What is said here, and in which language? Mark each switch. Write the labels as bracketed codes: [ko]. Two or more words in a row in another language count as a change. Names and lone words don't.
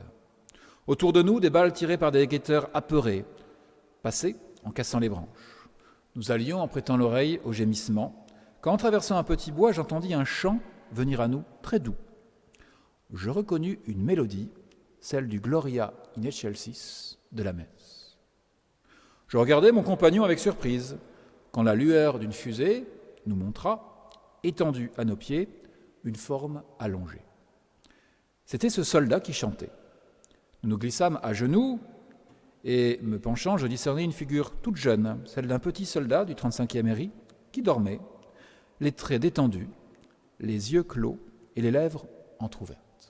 [fr] Autour de nous, des balles tirées par des guetteurs apeurés passaient en cassant les branches. Nous allions en prêtant l'oreille aux gémissements, quand en traversant un petit bois, j'entendis un chant venir à nous très doux. Je reconnus une mélodie, celle du Gloria in excelsis de la messe. Je regardai mon compagnon avec surprise, quand la lueur d'une fusée nous montra, étendue à nos pieds, une forme allongée. C'était ce soldat qui chantait. Nous nous glissâmes à genoux, et me penchant, je discernai une figure toute jeune, celle d'un petit soldat du 35e RI, qui dormait, les traits détendus, les yeux clos et les lèvres entr'ouvertes.